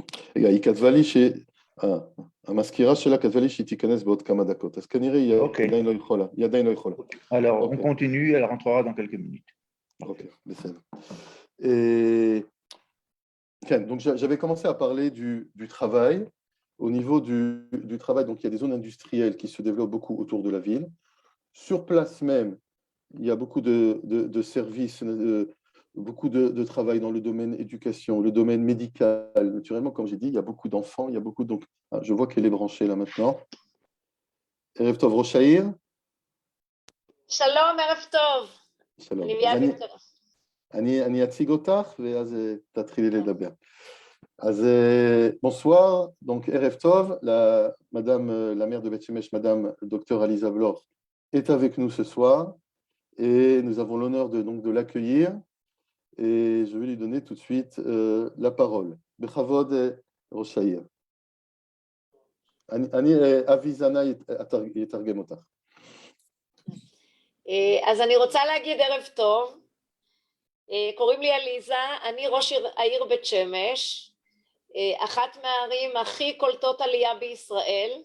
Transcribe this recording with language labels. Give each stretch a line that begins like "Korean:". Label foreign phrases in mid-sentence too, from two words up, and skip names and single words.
Hebrew: רגע, היא כתבה לי המזכירה שלה כתבה לי שהיא תיכנס בעוד כמה דקות, אז כנראה היא עדיין לא יכולה. היא עדיין לא יכולה.
French: Alors, on continue, elle rentrera dans quelques minutes.
Hebrew: Ok, בסדר. כן,
French: donc j'avais commencé à parler du travail. Au niveau du travail, donc il y a des zones industrielles qui se développent beaucoup autour de la ville. Sur place même, il y a beaucoup de services, beaucoup de travail dans le domaine éducation, le domaine médical. Naturellement, comme j'ai dit, il y a beaucoup d'enfants, il y a beaucoup donc je vois qu'elle est branchée là maintenant.
Hebrew: ערב טוב, ראש העיר. שלום, ערב טוב. שלום. אני מיד נמצאת. אני אציג אותך ואז תתחילי לדבר. אז
French: bonsoir, donc
Hebrew: ערב טוב,
French: la maire de Beth Shemesh, madame Dr Aliza Bloch, est avec nous ce soir et nous avons l'honneur de l'accueillir et je vais lui donner tout de suite la parole.
Hebrew: בכבוד ראש העיר. אבי זנאי יתרגם אותך. אז אני רוצה להגיד ערב טוב. קוראים לי עליזה, אני ראש העיר בית שמש, אחת מהערים הכי קולטות עלייה בישראל.